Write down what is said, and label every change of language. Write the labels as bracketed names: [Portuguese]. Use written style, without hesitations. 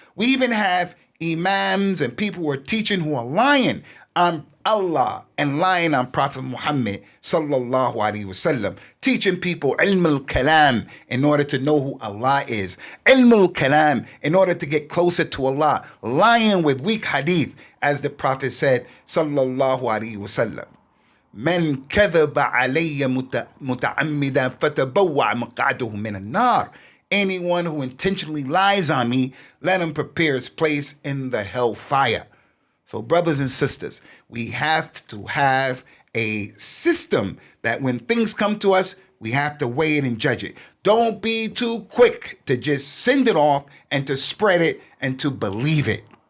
[English] We even have imams and people who are teaching who are lying on Allah and lying on Prophet Muhammad sallallahu alaihi wasallam, teaching people ilm al-kalam in order to know who Allah is, ilm al-kalam in order to get closer to Allah, lying with weak hadith, as the Prophet said sallallahu alaihi wasallam. [Arabic] من كذب علي متعمدا فتبوع مقعده من النار. [English] Anyone who intentionally lies on me, let him prepare his place in the hellfire. So brothers and sisters, we have to have a system that when things come to us, we have to weigh it and judge it. Don't be too quick to just send it off and to spread it and to believe it.